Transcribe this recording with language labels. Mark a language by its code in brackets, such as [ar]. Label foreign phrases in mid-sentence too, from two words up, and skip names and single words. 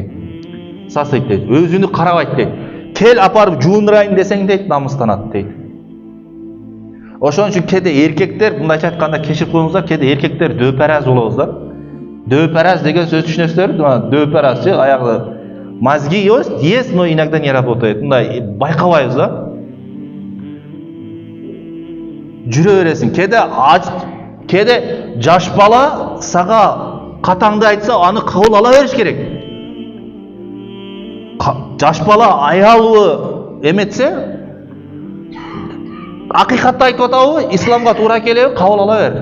[ky] Сасыйт дейт, өзүнү карабайт дейт. Кел апарып жуундурайын десең дейт, намыстанат дейт. Ошон үчүн кээде эркектер, мындайча айтканда кечирип коюңуздар, кээде эркектер дөпараз болобуздар. Дөпараз деген сөз түшүнөсүздөр? Дөпаразчы аягы [ru] мозги есть, но иногда не работает. [ky] Мындай байкабайбыз да. Жүрө бересиң. Кээде жаш бала сага катаңды айтса, аны кабыл ала бериш керек. Жаш бала аялы эметсе, акыйкатты айтып атабы, исламга туура келеби, кабыл ала бер.